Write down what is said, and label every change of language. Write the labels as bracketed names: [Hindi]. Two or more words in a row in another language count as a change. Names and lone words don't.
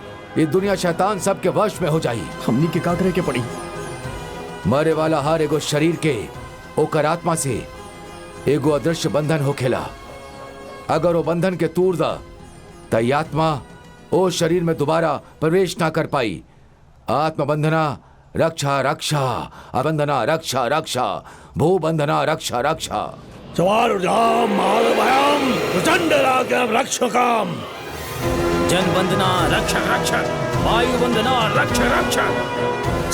[Bhojpuri] ये दुनिया शैतान सबके वश में हो जाई। हमनी के का करे के पड़ी? मरे वाला हर एगो शरीर के ओकर आत्मा से एगो अदृश्य बंधन होखेला। अगर वो बंधन के तूर दा त ई आत्मा ओ शरीर में दोबारा प्रवेश ना कर पाई। [Sanskrit] आत्मबंधना रक्षा रक्षा, अबंधना रक्षा रक्षा, भूबंधना रक्षा रक्षा। स्वारुजाम मालवयम प्रचंड रागम रक्षकाम। जनबंधना रक्षक रक्षक, वायुबंधना रक्षक रक्षक,